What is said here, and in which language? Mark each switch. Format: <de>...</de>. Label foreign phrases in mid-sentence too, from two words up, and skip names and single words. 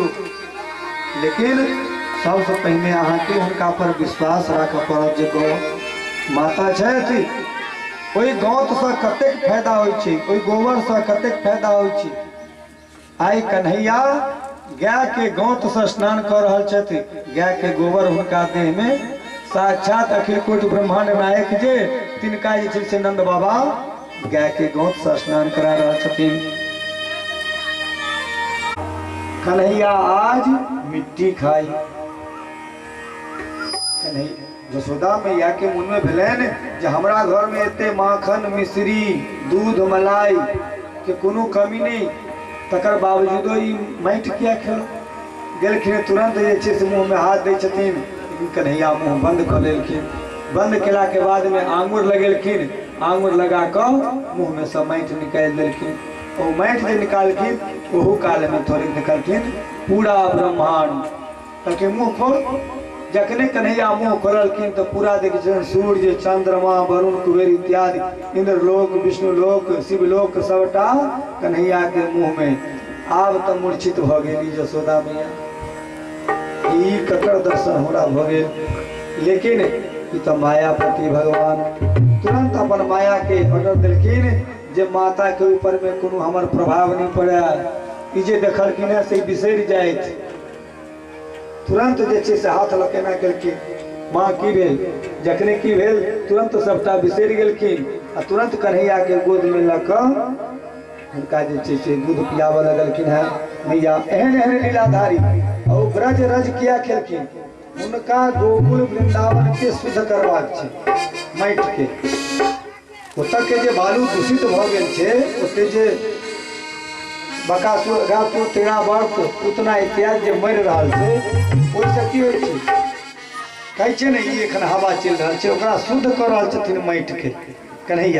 <mai>लेकिन सबसे पहले अहाँ के हुनका पर विश्वास राखऽ पड़त जे गौ माता छथि ओई गौत से कते फायदा होय छै ओई गोबर से कते फायदा होय छै। आई कन्हैया गाय के गौत से स्नान कर रहल छथि गाय के गोबर हुनका देह में साक्षात अखिल कोटि ब्रह्मांड नायक जे तिनका जे छै से नंद बाबा गाय के गौत से स्नान करा रहल छथिन। कन्हैया आज मिट्टी खाई। कन्हैया यशोदा मैया के मन में भेलन जे हमरा घर में एते माखन मिश्री दूध मलाई के कोनो कमी नहीं, तकर बावजूदो ई माटि किया खेल गेलखिन। तुरंत जे छै से मुँह में हाथ दै छथिन, लेकिन कन्हैया मुँह बंद कर लेलखिन। बंद केला के बाद में आंगुर लगेलखिन, आंगुर लगा कर मुँह में से माटि निकाल देलखिन। वो माटि जे निकालखिन ओहू काल में थोड़े देखलखिन पूरा ब्रह्मांड। कहलखिन मुँह खोल। जखने कन्हैया मुँह खोललखिन तो पूरा देखिए सूर्य चंद्रमा वरुण कुबेर इत्यादि इंद्रलोक विष्णुलोक शिवलोक सबटा कन्हैया के मुँह में। आब तो मूर्छित भ गेली यशोदा मैया, ई ककर दर्शन हमरा भ गेल। लेकिन ई तो मायापति भगवान तुरंत अपन माया के ऑर्डर देलखिन जे माता के ऊपर में कोनो हमर प्रभाव नहीं पड़े। ई जे देखलखिन है से बिसरि जाइत। तुरंत जे छै से हाथ लकेना केलखिन, माँ की भेल? जखने की भेल तुरंत सबटा बिसरि गेलखिन आ तुरंत कन्हैया के गोद में लऽ कऽ हुनका जे छै से दूध पियाबऽ लगलखिन है मैया। एहन एहन लीलाधारी और ब्रज रज किया खेलखिन। उनका गोकुल वृंदावन के शुद्ध करबाक छै माटि के। ओतऽ के जे बालू दूषित भऽ गेल छै, ओते जे बकासुर गातुर तेरा वर्त उतना इत्यादि जे मरि रहल छै, ओहिसँ की होइ छै? कहै छै ने ई एखन हवा चलि रहल छै, ओकरा शुद्ध कऽ रहल छथिन माटि के कन्हैया।</mai>